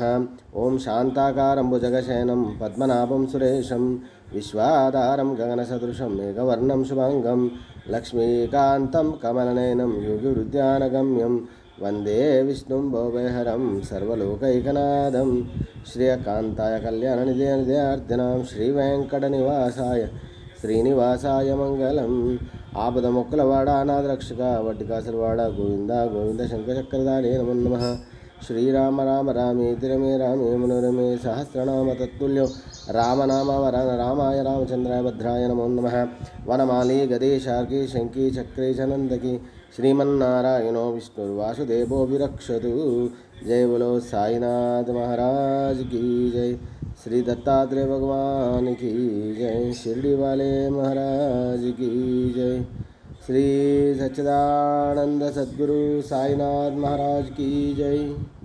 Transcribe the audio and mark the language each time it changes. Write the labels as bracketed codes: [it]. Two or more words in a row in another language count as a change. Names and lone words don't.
[sa] ओम शांताकारं भुजगशयनं पद्मनाभं सुरेशं विश्वाधारं गगनसदृशं मेघवर्णं शुभांगं लक्ष्मीकान्तं कमलनयनं योगिवृद्धानगम्यं वंदे विष्णुं भवभयहरं सर्वलोकैकनाथं श्रियकान्ताय कल्याणनिधेर्ध्यार्थिनां श्रीवेङ्कटनिवासाय श्रीनिवासाय मंगलम। [te] ఆపదముక్కులవాడ అనాథరక్షక వడ్డికాసులవాడ గోవింద గోవింద [sa] శంకరచక్రధారే నమో నమః। శ్రీరామ రామ రామేతి రమే రామే మనోరమే సహస్రనామ తత్తుల్యం రామనామ వరణ రామాయ రామచంద్రాయ భద్రాయ నమో నమః। వనమాలి గదే శార్కి శంకి చక్రే చనందకి श्रीमन्नारायणो विष्णुर्वासुदेवो विरक्षतु। [hi] जय बोलो साईनाथ महाराज की जय। श्री दत्तात्रेय भगवान की जय। शिरडी वाले महाराज की जय। श्री सच्चिदानंद सद्गुरु साईनाथ महाराज की जय।